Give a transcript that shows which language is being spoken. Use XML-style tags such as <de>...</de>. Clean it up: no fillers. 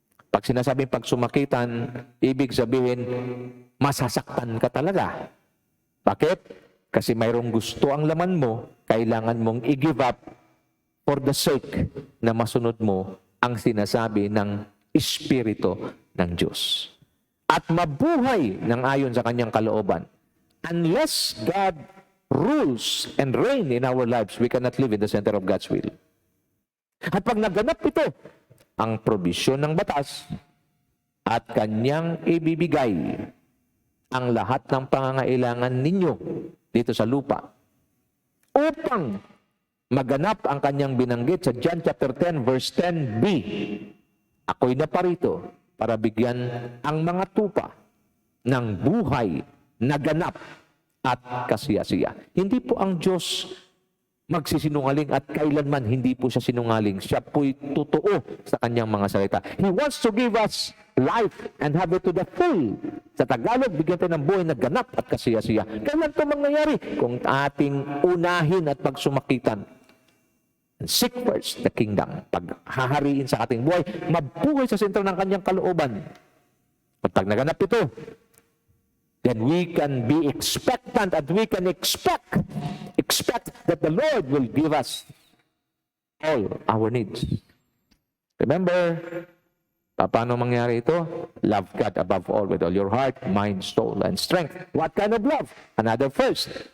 <tl>Pag sinasabing pag sumakitan, ibig sabihin, masasaktan ka talaga. Bakit? Kasi mayroong gusto ang laman mo, kailangan mong i-give up for the sake na masunod mo ang sinasabi ng Espiritu ng Diyos. At mabuhay ng ayon sa kanyang kalooban.</tl> <en>Unless God rules and reign in our lives, we cannot live in the center of God's will.</en> <tl>At pag naganap ito, ang probisyon ng batas at kanyang ibibigay ang lahat ng pangangailangan ninyo dito sa lupa upang maganap ang kanyang binanggit sa John chapter 10 verse 10b. Ako'y naparito para bigyan ang mga tupa ng buhay na ganap at kasiyasiya. Hindi po ang Diyos magsisinungaling at kailanman hindi po siya sinungaling. Siya po'y totoo sa kanyang mga salita.</tl> <en>He wants to give us life and have it to the full.</en> <tl>Sa Tagalog, bigyan tayo ng buhay na ganap at kasiyasiya. Kailan ito mangyayari? Kung ating unahin at pagsumakitan.</tl> <en>Seek first the kingdom.</en> <tl>Paghahariin sa ating buhay, mabuhay sa sentro ng kanyang kalooban. At pag naganap ito,</tl> <en>then we can be expectant at we can expect that the Lord will give us all our needs. Remember,</en> <tl>paano mangyari ito?</tl> <en>Love God above all with all your heart, mind, soul, and strength. What kind of love? Another first.</en>